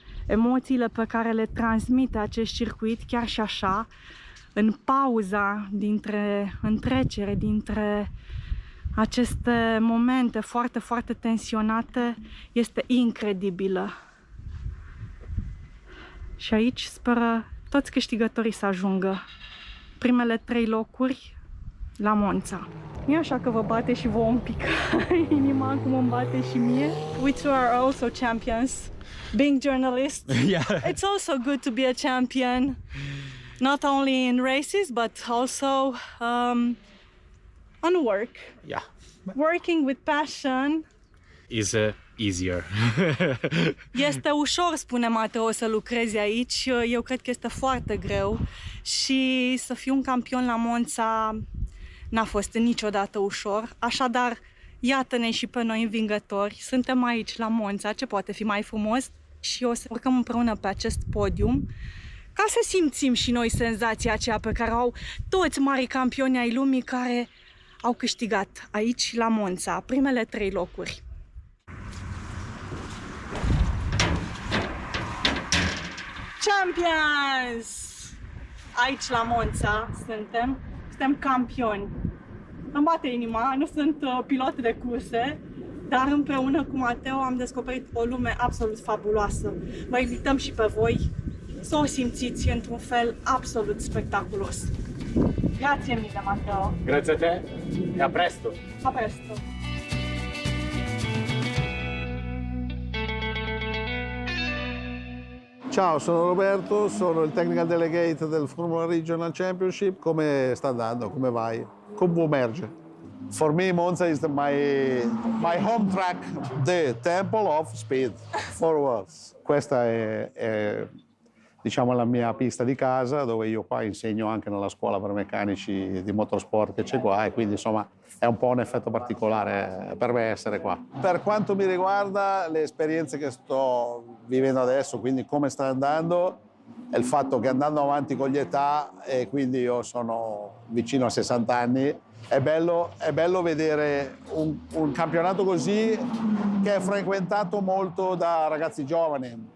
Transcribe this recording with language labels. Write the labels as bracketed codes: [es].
[ro] Emoțiile pe care le transmite acest circuit chiar și așa, în pauza dintre întrecere, dintre aceste momente foarte, foarte tensionate, este incredibilă. Și aici speră toți câștigătorii să ajungă. Primele 3 locuri la Monza. Nu e așa că vă bate și vouă un pic inima, cum îmi bate și mie? [en] We two are also champions. Being journalists, Yeah. it's also good to be a champion. Not only in races, but also on work. Yeah. Working with passion. Is easier. [ro] Este ușor, spune Mateo, să lucrezi aici. Eu cred că este foarte greu și să fiu un campion la Monza n-a fost niciodată ușor. Așadar, iată-ne și pe noi învingători. Suntem aici la Monza, ce poate fi mai frumos? Și o să urcăm împreună pe acest podium ca să simțim și noi senzația aceea pe care o au toți mari campioni ai lumii care au câștigat aici la Monza primele 3 locuri. [en] Champions! [ro] Aici la Monza suntem campioni. Îmi bate inima, nu sunt pilot de curse, dar împreună cu Mateo am descoperit o lume absolut fabuloasă. Vă invităm și pe voi să o simțiți într-un fel absolut spectaculos. [it] Grazie mille, Mateo. Grazie a te e a presto. A presto. Ciao, sono Roberto, sono il Technical Delegate del Formula Regional Championship. Come sta andando? Come vai? Come può merge? [en] For me, Monza is my home track, the temple of speed, forwards. [it] Questa è diciamo la mia pista di casa, dove io qua insegno anche nella scuola per meccanici di motorsport che c'è qua, e quindi insomma è un po' un effetto particolare per me essere qua. Per quanto mi riguarda le esperienze che sto vivendo adesso, quindi come sta andando, è il fatto che andando avanti con l'età, e quindi io sono vicino a 60 anni, è bello vedere un campionato così che è frequentato molto da ragazzi giovani.